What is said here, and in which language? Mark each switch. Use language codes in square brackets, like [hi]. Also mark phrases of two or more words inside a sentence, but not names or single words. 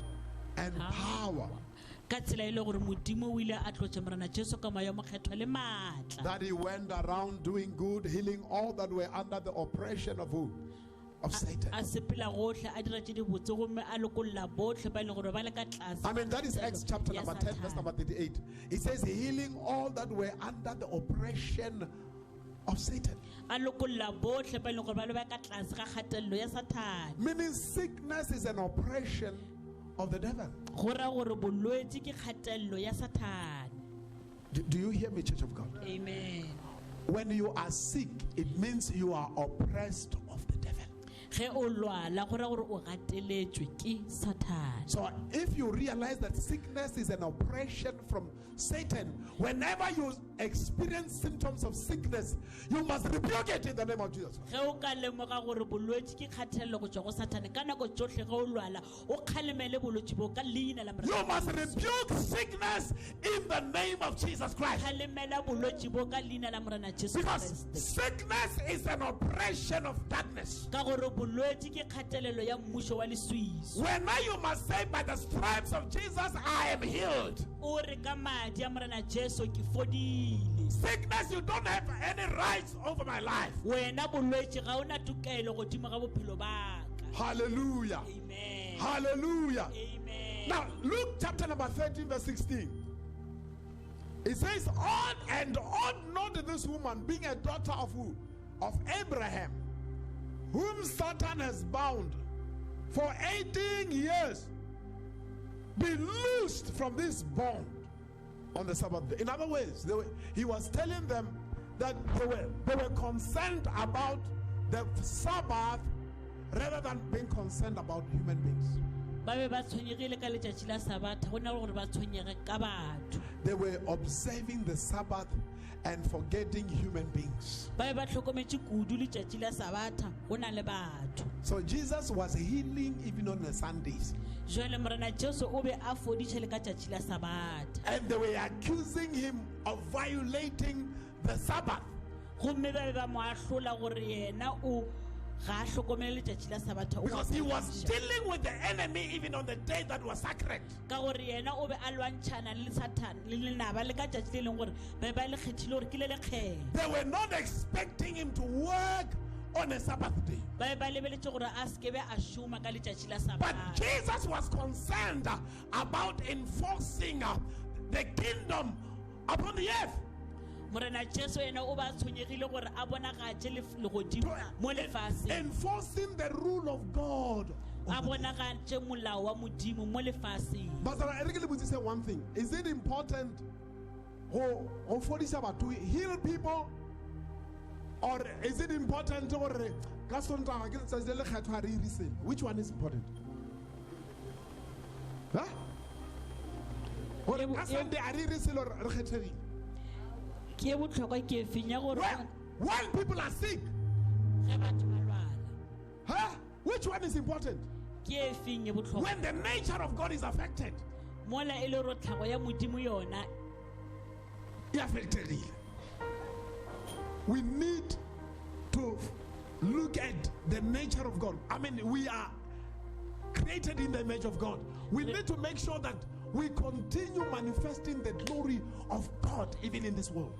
[en] And power. [nso] ka tsela e le gore modimo o ile a tlotse morena jesu ka moya mokgethwa le maatla [en] That he went around doing good, healing all that were under the oppression of who? Of Satan. [nso] a sepela gotlhe a dira tse di botse gomme a lokolola botlhe ba e leng gore ba le ka tlase [en] I mean, that is Acts chapter ya number 10, verse Satane. number 38. It says, healing all that were under the oppression of Satan. [nso] a lokolola botlhe ba e leng gore ba le ba ka tlase ga kgatelelo ya Satane [en] Meaning, sickness is an oppression of the devil. [nso] go ra gore bolwetse ke kgatelelo ya Satane [en] Do you hear me, Church of God? amen When you are sick, it means you are oppressed of the devil. [nso] ge o lwala go ra gore o gateletswe ke Satane [en] So if you realize that sickness is an oppression from Satan, whenever you experience symptoms of sickness, you must rebuke it in the name of Jesus. [nso] ge o ka lemoga gore bolwetse ke kgatelelo go tswa go Satane ka nako tsotlhe ge o lwala o kgalemele bolwetse bo ka leina la [en] You must rebuke sickness in the name of Jesus Christ. [nso] kgalemela bolwetse bo ka leina la morena Jesu [en] Because Kriste sickness is an oppression of darkness. [nso] ka gore bolwetse ke kgatelelo ya mmušo wa leswiswi [en] When now you must say, by the stripes of Jesus, I am healed. [nso] o re ka madi a morena Jesu ke fodile [en] Sickness, you don't have any rights over my life. [nso] wena bolwetse ga o na tokelo godimo ga bophelo ba ka [en] Hallelujah. amen Hallelujah. amen Now, Luke chapter number 13, verse 16. It says, ought not this woman, being a daughter of who? Of Abraham, whom Satan has bound for 18 years, be loosed from this bond on the Sabbath day. In other words, he was telling them that they were concerned about the Sabbath rather than being concerned about human beings. [nso] ba be ba tshwenyegile ka letšatši la sabatha go na le gore ba tshwenyege ka batho [en] They were observing the Sabbath and forgetting human beings. [nso] ba be ba tlhokometse kudu letšatši la sabatha go na le batho [en] So Jesus was healing even on the Sundays. [nso] jwale morena Jesu o be a fodiše le ka tšatši la sabatha [en] And they were accusing him of violating the Sabbath. [nso] gomme ba be ba mo ahlola gore yena o ga a hlokomele letšatši la sabatha o [en] Because he was gapešiša. dealing with the enemy even on the day that was sacred. [nso] ka gore yena o be a lwantšhana le Satane le lenaba le ka tšatši le leng gore ba ba le kgethile gore ke le lekgetho [en] They were not expecting him to work on a Sabbath day. [nso] ba be ba lebeletše gore a se ke be a šoma ka letšatši la [en] But sabatha Jesus was concerned about enforcing the kingdom upon the earth. [nso] morena Jesu yena o ba tshwenyegile gore a bonagatše legodimo mo lefatsheng [en] Enforcing the rule of God. [nso] a bonagatše molao wa modimo mo lefatsheng [en] But I really say one thing. Is it important to heal people? Or is it important to which one is important? Huh? [nso] ke e botlhokwa ke e feng ya gore [en] When people are sick, [nso] ge batho ba lwala [en] huh? Which one is important? [nso] ke e feng e botlhokwa [en] When the nature of God is affected. [nso] mola e le gore tlhago ya modimo yona [en] We need to look at the nature of God. I mean, we are created in the image of God. We need to make sure that we continue manifesting the glory of God even in this world.